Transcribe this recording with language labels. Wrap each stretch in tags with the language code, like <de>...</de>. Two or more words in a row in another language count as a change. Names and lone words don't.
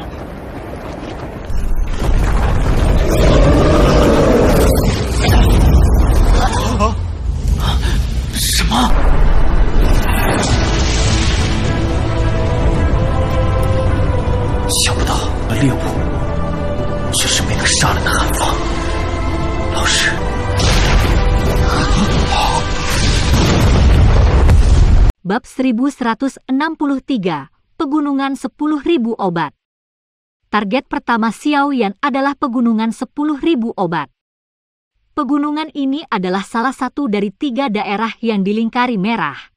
<zh>什么？想不到猎物却是没能杀了那寒风老师。</zh> <id>Bab 1163, Pegunungan 10.000 obat. Target pertama Xiao Yan adalah Pegunungan 10.000 obat. Pegunungan ini adalah salah satu dari 3 daerah yang dilingkari merah.</id>